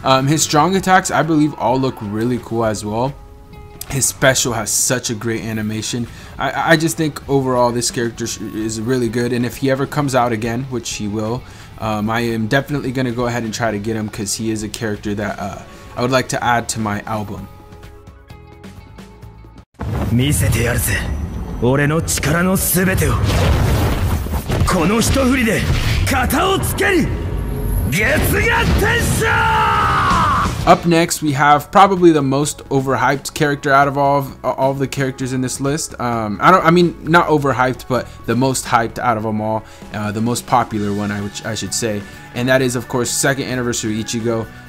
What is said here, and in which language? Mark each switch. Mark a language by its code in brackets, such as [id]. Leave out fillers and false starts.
[en] His strong attacks, I believe, all look really cool as well. His special has such a great animation. I just think overall this character is really good, and if he ever comes out again, which he will, I am definitely going to go ahead and try to get him, because he is a character that I would like to add to my album. [ja] 見せてやるぜ、俺の力のすべてを。この一振りで型をつける。月が天使! [en] Up next, we have probably the most overhyped character out of all of the characters in this list. I mean, not overhyped, but the most hyped out of them all, the most popular one, I should say, and that is, of course, second anniversary Ichigo.